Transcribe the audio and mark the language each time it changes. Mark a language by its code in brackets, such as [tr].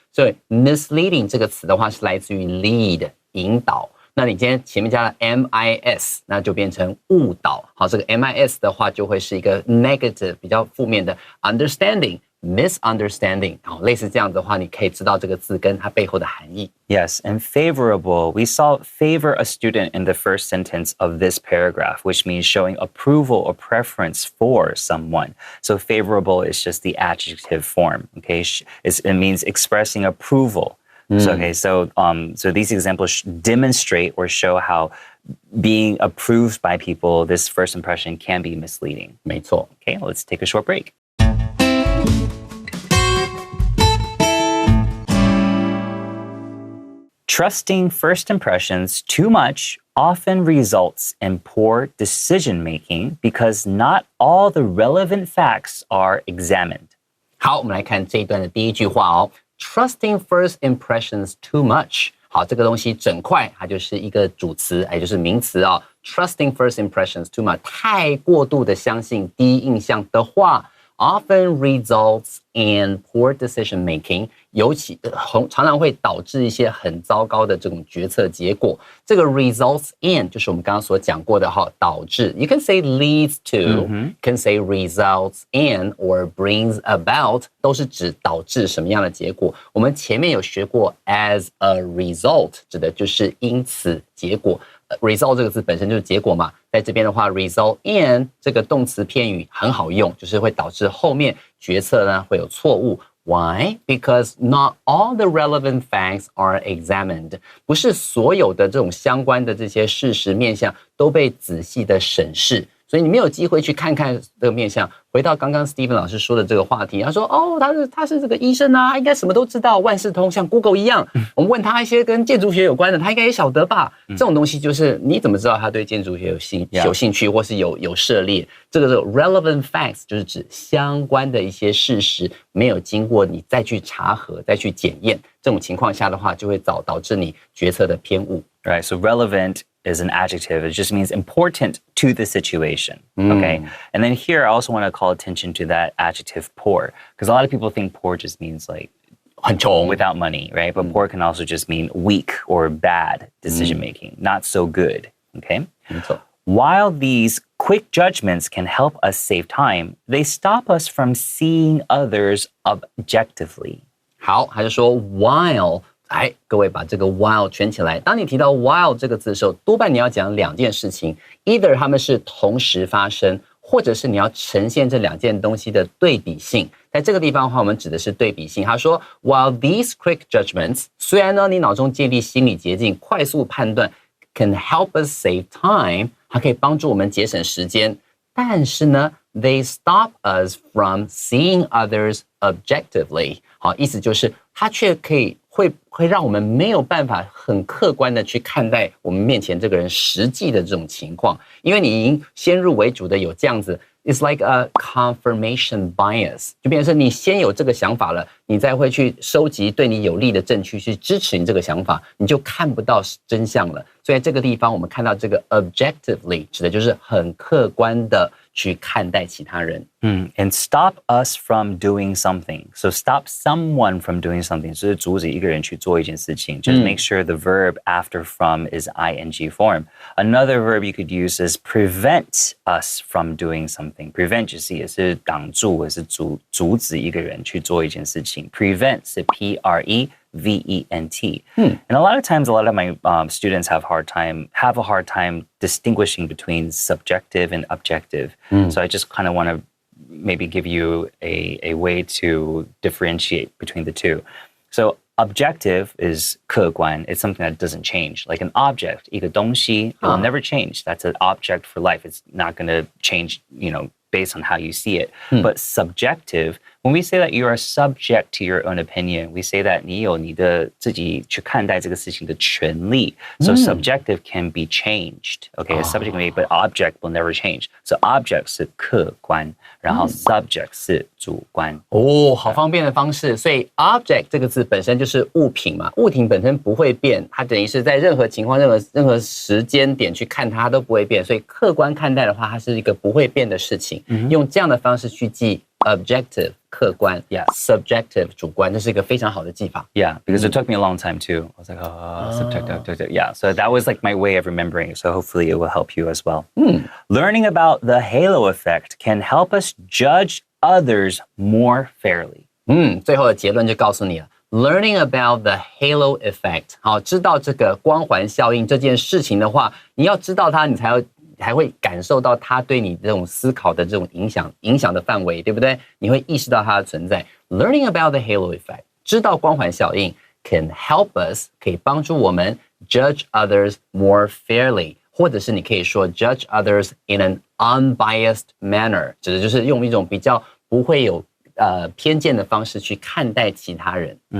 [zh] 所以 misleading 这个词的话是来自于 lead 引导。那你今天前面加了 mis， 那就变成误导。好，这个 mis 的话就会是一个 negative 比较负面的 understanding。misunderstanding， 好，类似这样的话，你可以知道这个字跟它背后的含义。 [en] Yes, and favorable. We saw favor a student in the first sentence of this paragraph, which means showing approval or preference for someone. So favorable is just the adjective form. Okay, it means expressing approval. So these examples demonstrate or show how being approved by people, this first impression can be misleading. [zh] 没错。 [en] Okay, let's take a short break. Trusting first impressions too much often results in poor decision-making because not all the relevant facts are examined. [zh] 好，我们来看这一段的第一句话哦。 [en] Trusting first impressions too much， [zh] 好，这个东西整块它就是一个主词，也就是名词啊。 [en] Trusting first impressions too much， [zh] 太过度的相信第一印象的话 ， [en] often results in poor decision making， [zh] 尤其常常会导致一些很糟糕的这种决策结果。这个 results in 就是我们刚刚所讲过的哈，导致。 [en] You can say leads to，can say results in or brings about， [zh] 都是指导致什么样的结果。我们前面有学过 as a result， 指的就是因此结果。 result 这个字本身就是结果嘛，在这边的话 result in 这个动词片语很好用，就是会导致后面决策呢会有错误。 [en] Why? Because not all the relevant facts are examined. [zh] 不是所有的这种相关的这些事实面向都被仔细的审视，所以你没有机会去看看这个面向。回到刚刚 Steven 老师说的这个话题，他说哦，他是这个医生啊，他应该什么都知道，万事通，像 Google 一样。我们问他一些跟建筑学有关的，他应该也晓得吧？这种东西就是你怎么知道他对建筑学有兴趣，或是有涉猎？这个是 relevant facts， 就是指相关的一些事实没有经过你再去查核、再去检验，这种情况下的话，就会导致你决策的偏误。 [en] Right, so relevant is an adjective. It just means important to the situation, okay? And then here I also want to call attention to that adjective poor, because a lot of people think poor just means like [zh] 很穷 [en] without money, right? But poor can also just mean weak or bad decision making, not so good, okay? [zh] 没错。 [en] While these quick judgments can help us save time, they stop us from seeing others objectively. [zh] 好，他就说 while， 各位把这个 while 圈起来。当你提到 while 这个字的时候，多半你要讲两件事情 ，either 它们是同时发生，或者是你要呈现这两件东西的对比性。在这个地方的话，我们指的是对比性。他说 [en] while these quick judgments， [zh] 虽然呢你脑中建立心理捷径，快速判断 [en] can help us save time， [zh] 它可以帮助我们节省时间，但是呢 [en] they stop us from seeing others objectively。 [zh] 好，意思就是它却可以会让我们没有办法很客观的去看待我们面前这个人实际的这种情况，因为你已经先入为主的有这样子 ， [en] it's like a confirmation bias， [zh] 就变成是你先有这个想法了，你再会去收集对你有利的证据去支持你这个想法，你就看不到真相了。所以在这个地方，我们看到这个 objectively 指的就是很客观的去看待其他人。 [en] And stop us from doing something. So stop someone from doing something. [zh] 就是阻止一个人去做一件事情. [en] Just make sure the verb after from is ing form. Another verb you could use is prevent us from doing something. [zh] Prevent 就是也是挡住，也是阻止一个人去做一件事情。 [en] Prevent 是 P-R-E-V-E-N-T. And a lot of times, a lot of my students have a hard time distinguishing between subjective and objective. So I just kind of want to maybe give you a way to differentiate between the two. So objective is 客观. It's something that doesn't change. Like an object, [zh] 一个东西, [en] it will never change. That's an object for life. It's not going to change, based on how you see it. But subjective, when we say that you are subject to your own opinion, we say that [zh] 你有你的自己去看待这个事情的权利. [en] So subjective can be changed. Okay, a subject can be, but object will never change. [zh] So object 是客观, 然后 subject 是主观。哦，好方便的方式。所以 object 这个字本身就是物品嘛，物品本身不会变，它等于是在任何情况、任何时间点去看它都不会变。所以客观看待的话，它是一个不会变的事情。用这样的方式去记 objective 客观 subjective 主观，这是一个非常好的记法。 [en] Yeah, because it took me a long time too. I was like, subjective. Yeah, so that was like my way of remembering. So hopefully it will help you as well. Learning about the halo effect can help us judge others more fairly. [zh] 最后的结论就告诉你了。 [en] Learning about the halo effect， [zh] 好，知道这个光环效应这件事情的话，你要知道它，你才会感受到它对你这种思考的这种影响的范围，对不对？你会意识到它的存在。 [en] Learning about the halo effect， [zh] 知道光环效应 [en] can help us， [zh] 可以帮助我们 [en] judge others more fairly， [zh] 或者是你可以说 [en] judge others in an unbiased manner， [zh] 指的就是用一种比较不会有偏见的方式去看待其他人。